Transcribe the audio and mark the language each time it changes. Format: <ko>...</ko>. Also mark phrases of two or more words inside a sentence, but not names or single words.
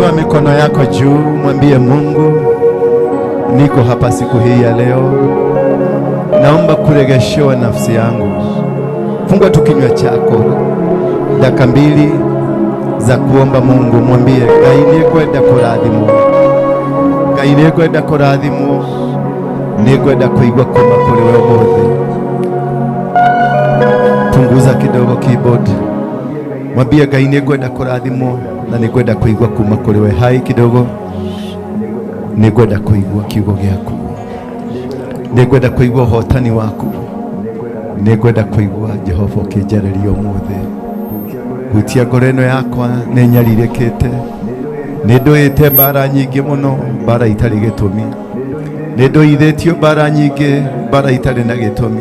<sw>mikono yako juu, mwambie Mungu, niko hapa siku hii ya leo, naomba kuregeshewa nafsi yangu. Fungua tu kinywa chako dakika mbili za kuomba Mungu, mwambie</sw> <ki>Ngai nikwenda kurathimwo, Ngai nikwenda kurathimwo, nikwenda kuigwa kuma kuri wewe mothe.</ki> <sw>Punguza kidogo keyboard, mwambie</sw> <ki>Ngai nikwenda kurathimwo na nikwenda kuigwa kuma kuri wewe.</ki> <sw>Hai kidogo,</sw> <ki>nikwenda kuigwa kiugo gyaku, nikwenda kuigwa hotani waku, nikwenda kuigwa Jehova ukinjareria umuthe. Hutia ngoro yakwa nĩ nyarirĩkĩte, nĩ ndũĩte mbara nyingĩ mũno, mbara itarĩ gĩtũmi, nĩ ndũithĩtio mbara nyingĩ, mbara itarĩ na gĩtũmi.</ki>